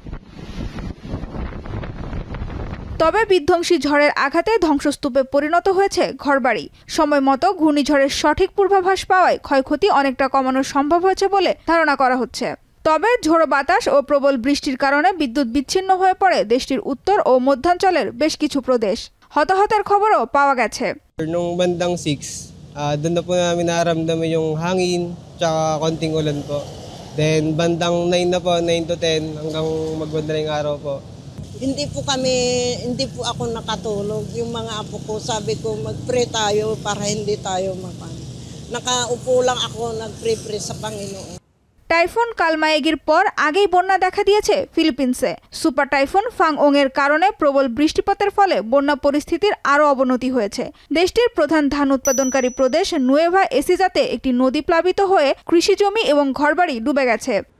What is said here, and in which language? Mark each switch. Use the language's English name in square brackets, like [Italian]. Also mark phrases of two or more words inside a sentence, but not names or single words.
[Bangla] তবে বিধ্বংসী ঝড়ের আঘাতে ধ্বংসস্তূপে পরিণত হয়েছে ঘরবাড়ি। সময় মতো ঘূর্ণিঝড়ের সঠিক পূর্বাভাস পাওয়ায় ক্ষয়ক্ষতি অনেকটা কমানো সম্ভব হয়েছে বলে ধারণা করা হচ্ছে। তবে ঝোড়ো বাতাস ও প্রবল বৃষ্টির কারণে বিদ্যুৎ বিচ্ছিন্ন হয়ে পড়ে দেশটির উত্তর ও মধ্যাঞ্চলের বেশ কিছু প্রদেশ। হতাহতের খবরও পাওয়া গেছে। [Filipino] Nung bandang 6, doon na po namin naramdaman yung hangin tsaka konting ulan po. Then bandang 9 na po, 9 to 10 hanggang magbandaling araw po. Hindi po ako nakatulog. Yung mga apo ko, sabi ko mag-pray tayo para hindi tayo nakaupo lang ako nag-pray sa Panginoon। [Bangla] টাইফুন কালমায়েগির পর আগেই বন্যা দেখা দিয়েছে ফিলিপিন্সে। সুপার টাইফুন ফাংওং এর কারণে প্রবল বৃষ্টিপাতের ফলে বন্যা পরিস্থিতির আরও অবনতি হয়েছে। দেশটির প্রধান ধান উৎপাদনকারী প্রদেশ নুয়েভা এসিজাতে একটি নদী প্লাবিত হয়ে কৃষিজমি এবং ঘরবাড়ি ডুবে গেছে।